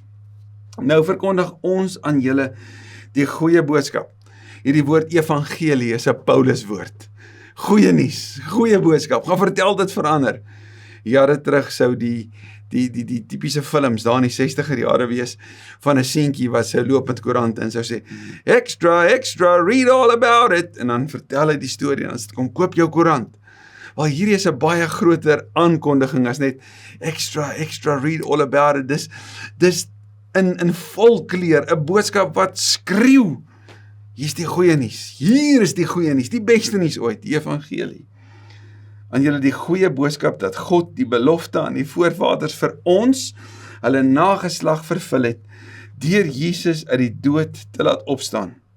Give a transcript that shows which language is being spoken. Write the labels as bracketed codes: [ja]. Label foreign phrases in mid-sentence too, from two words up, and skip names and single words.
[af] Nou verkondig ons aan julle die goeie boodskap. Hierdie woord evangelie is 'n Paulus woord. Goeie nuus, goeie boodskap. Gaan vertel dit verander. Jare terug sou die tipiese films daar in die 60er jare wees van 'n seentjie wat sou loop met koerant en sou sê [en] extra, read all about it, [af] en dan vertel hy die storie en dan kom koop jou koerant. Wel, hierdie is 'n baie groter aankondiging as net [en] extra, read all about it. [af] Dis in vol kleur, 'n boodskap wat skreeu, hier is die goeie nuus, hier is die goeie nuus, die beste nuus ooit, die evangelie. Aan julle die goeie boodskap dat God die belofte aan die voorvaders vir ons, hulle nageslag vervul het, deur Jesus uit die dood te laat opstaan.